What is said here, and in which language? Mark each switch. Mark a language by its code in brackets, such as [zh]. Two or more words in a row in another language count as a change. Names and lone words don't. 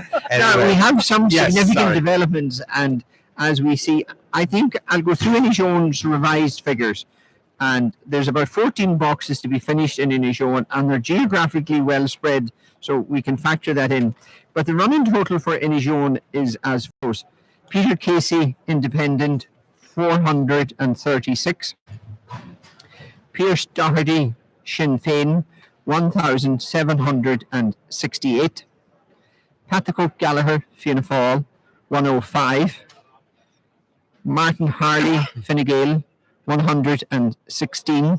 [en] Now, we have some significant developments, and as we see, I think I'll go through Inishowen's revised figures, and there's about 14 boxes to be finished in Inishowen, and they're geographically well spread, so we can factor that in. But the running total for Inishowen is as follows: Peter Casey, Independent, 436. Pearse Doherty, Sinn Féin, 1,768. Patrick Gallagher, Fianna Fáil, 105. Martin Harley, Fine Gael, 116.